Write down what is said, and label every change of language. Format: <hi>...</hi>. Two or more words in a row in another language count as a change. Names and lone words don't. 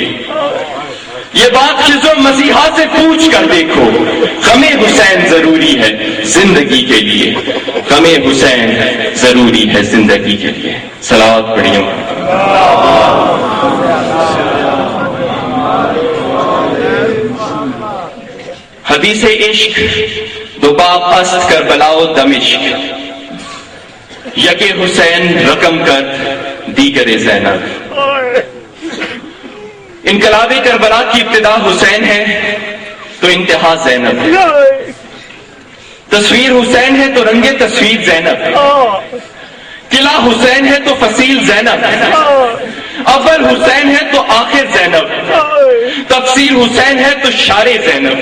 <ur>یہ بات خضر مسیحا سے پوچھ کر دیکھو، غم حسین ضروری ہے زندگی کے لیے، غم حسین ضروری ہے زندگی کے لیے۔ صلوات پڑھیے۔</ur> <fa>حدیث عشق دو باب است کربلا و دمشق، یک حسین رقم کرد دیگر زینب.</fa> <ur>انقلاب کربلا کی ابتدا حسین ہے تو انتہا زینب. تصویر حسین ہے تو رنگ تصویر زینب. قلعہ حسین ہے تو فصیل زینب. اول حسین ہے تو آخر زینب. تفسیر حسین ہے تو شار زینب.</ur>